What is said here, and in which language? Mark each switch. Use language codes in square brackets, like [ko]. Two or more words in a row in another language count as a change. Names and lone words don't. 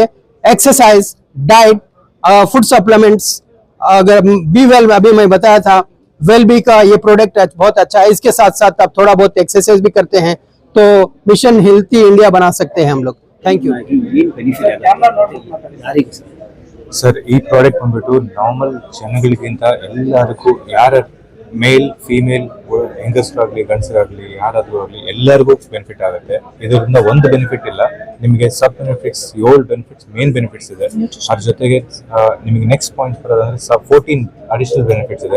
[hi] एक्सरसाइज, डाइट, [en] food supplements, [hi] अगर बी वेल अभी मैं बताया था, Well-Be का ये प्रोडक्ट बहुत अच्छा है। इसके साथ साथ आप थोड़ा बहुत एक्सरसाइज भी करते हैं तो मिशन हेल्थी इंडिया बना सकते हैं हम लोग। [en] थैंक यू सर। [kn] ಈ ಪ್ರಾಡಕ್ಟ್ ಬಂದ್ಬಿಟ್ಟು ನಾರ್ಮಲ್ ಜನಗಳಿಗಿಂತ ಎಲ್ಲರಿಗೂ, ಯಾರ [en] male female [kn] ಹೆಂಗಸರಾಗ್ಲಿ ಗಂಡಸರಾಗ್ಲಿ ಯಾರಾದ್ರೂ ಆಗಲಿ ಎಲ್ಲರಿಗೂ ಬೆನಿಫಿಟ್ ಆಗುತ್ತೆ। ಇದರಿಂದ ಒಂದು ಬೆನಿಫಿಟ್ ಇಲ್ಲ, ನಿಮಗೆ [en] sub benefits 7 benefits main benefits [kn] ಇದೆ। ಅದ್ರ ಜೊತೆಗೆ ನಿಮಗೆ [en] next point [kn] ಬರೋದಂದ್ರೆ 14 [en] additional benefits [kn] ಇದೆ।